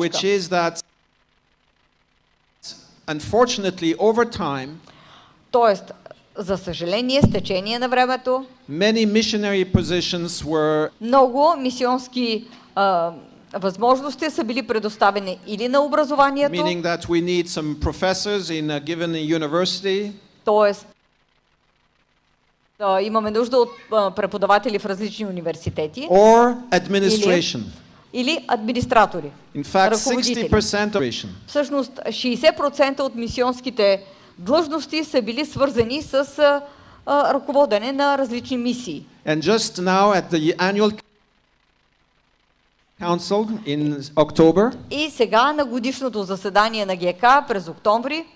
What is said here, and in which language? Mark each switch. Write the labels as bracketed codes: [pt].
[en] Which is that unfortunately over time, [bg] тоест, за съжаление, с течение на времето, [en] many missionary positions were [bg] много мисионски възможности са били предоставени или на образованието, [en] meaning that we need some professors in a given university, [bg] тоест имаме нужда от преподаватели в различни университети, [en] or administration. [bg] Или администратори, [en] In fact, [bg] ръководители. [en] 60% [bg] Всъщност 60% от мисионските длъжности са били свързани с ръководене на различни мисии. [en] And just now at the annual council in October, [bg] и сега на годишното заседание на ГК през октомври,